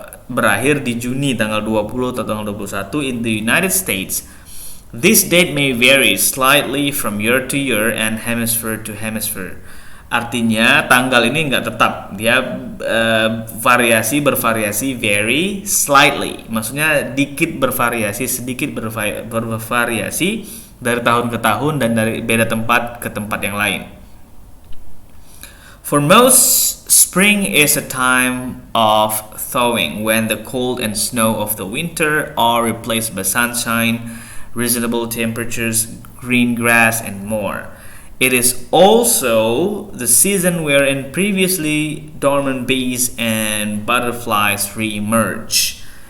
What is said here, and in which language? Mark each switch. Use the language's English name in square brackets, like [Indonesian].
[Indonesian] Berakhir di Juni tanggal 20 atau tanggal 21 [English] in the United States. This date may vary slightly from year to year and hemisphere to hemisphere. [Indonesian] Artinya tanggal ini nggak tetap, dia bervariasi vary slightly. Maksudnya dikit bervariasi, sedikit bervariasi dari tahun ke tahun dan dari beda tempat ke tempat yang lain. [English] For most, spring is a time of thawing when the cold and snow of the winter are replaced by sunshine, reasonable temperatures, green grass, and more. It is also the season wherein previously dormant bees and butterflies re-emerge.